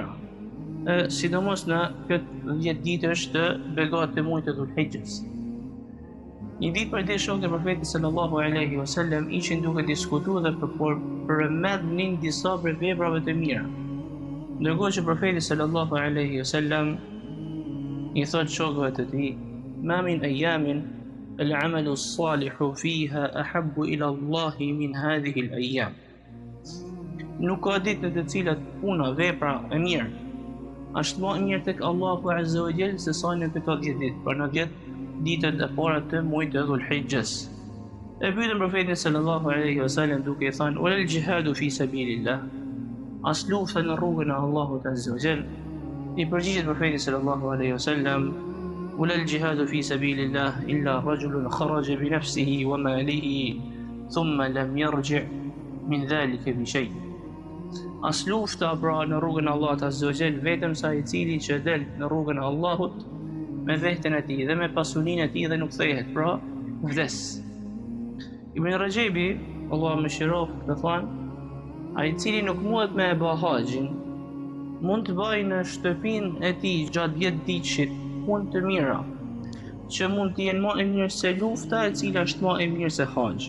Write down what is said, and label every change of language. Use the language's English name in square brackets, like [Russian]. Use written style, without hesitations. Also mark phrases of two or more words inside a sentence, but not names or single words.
[Albanian] Sidomos në këtë 10 ditësh të begatë të muajit të Dhulhijhes. Një ditë për ditë shokët e profetit [Arabic] صلى الله عليه وسلم [Albanian] ishin duke diskutuar dhe përmendnin disa prej veprave të mira. Ndërkohë që profeti [Arabic] صلى الله عليه وسلم [Albanian] i thot shokëve të tij: [Arabic] "ما من أيام العمل الصالح فيها أحب إلى الله من هذه الأيام." [Albanian] Nuk ka ditë në të cilat puna, vepra e mirë është më e mirë tek Allahu [Arabic] عز وجل [Albanian] se sa në këto 10 ditë, për në 10 ditët e para të muajit të Dhulhijhes. E pyetën profetin [Arabic] صلى الله عليه وسلم [Albanian] duke i thënë: [Arabic] "والجهاد في سبيل الله?" [Albanian] As lufta në rrugën e Allahut [Arabic] عز وجل. [Albanian] I përgjigjet profeti [Arabic] صلى الله عليه وسلم: "والجهاد في سبيل الله إلا رجل خرج بنفسه وماله ثم لم يرجع من ذلك بشيء." [Albanian] As lufta pra në rrugën e Allahut [Arabic] عز وجل [Albanian] vetëm sa i cili që del në rrugën e Allahut me veten e tij dhe me pasurinë e tij dhe nuk kthehet, pra vdes. Ibn Rajebi, Allah më shirof, ka thënë: ai i cili nuk mundet me e bë haxhin, mund të bëjë në shtëpinë e tij gjatë 10 ditësh punë të mira, që mund të jenë më e mirë se lufta e cila është më e mirë se haxhi.